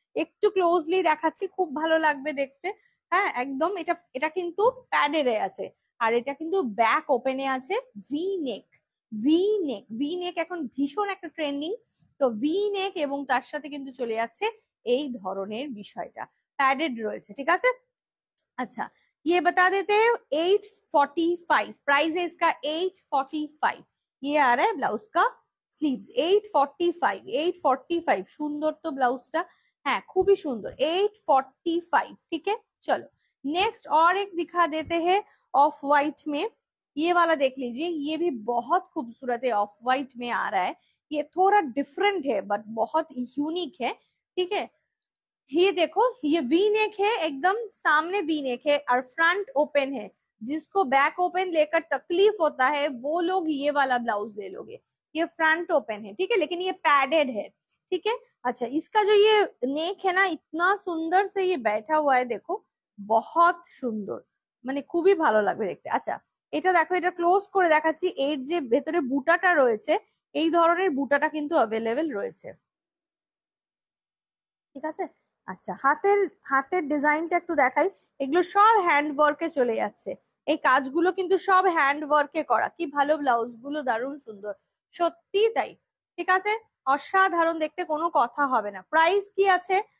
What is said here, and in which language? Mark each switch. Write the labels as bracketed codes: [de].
[bn] একটু ক্লোজলি দেখাচ্ছি, খুব ভালো লাগবে দেখতে। হ্যাঁ একদম, এটা এটা কিন্তু প্যাডের আছে, আর এটা কিন্তু ব্যাক ওপেনে আছে, ভি নেক, ভি নেক, ভি নেক এখন ভীষণ একটা ট্রেন্ডিং, তো ভি নেক এবং তার সাথে কিন্তু চলে যাচ্ছে এই ধরনের বিষয়টা, প্যাডেড রয়েছে, ঠিক আছে। [hi] अच्छा ये बता देते हैं 845, प्राइस है इसका 845। ये आ रहा है ब्लाउज का स्लीव्स 845, 845, [bn] সুন্দর তো ব্লাউজটা, হ্যাঁ খুবই সুন্দর [hi] 845, ठीक है चलो। नेक्स्ट और एक दिखा देते हैं ऑफ वाइट में, ये वाला देख लीजिए, ये भी बहुत खूबसूरत है, ऑफ वाइट में आ रहा है, ये थोड़ा डिफरेंट है बट बहुत यूनिक है, ठीक है। ये देखो ये वी नेक है, एकदम सामने वी नेक है और फ्रंट ओपन है, जिसको बैक ओपन लेकर तकलीफ होता है वो लोग ये वाला ब्लाउज ले लोगे। ये फ्रंट ओपन है, ठीक है, लेकिन ये पैडेड है, ठीक है। अच्छा इसका जो ये नेक है ना, इतना सुंदर से ये बैठा हुआ है देखो, बहुत [bn] সুন্দর, মানে খুবই ভালো লাগবে দেখতে। আচ্ছা এটা দেখো, এটা ক্লোজ করে দেখাচ্ছি, এর যে ভেতরে বুটাটা রয়েছে, এই ধরনের বুটাটা কিন্তু অ্যাভেলেবেল রয়েছে, ঠিক আছে। আচ্ছা হাতের, হাতের ডিজাইনটা একটু দেখাই, এগুলো সব হ্যান্ড ওয়ার্কে চলে যাচ্ছে, এই কাজগুলো কিন্তু সব হ্যান্ড ওয়ার্কে করা, কি ভালো ব্লাউজ গুলো, দারুণ সুন্দর, সত্যি তাই, ঠিক আছে, অসাধারণ দেখতে, কোনো কথা হবে না। প্রাইস কি আছে?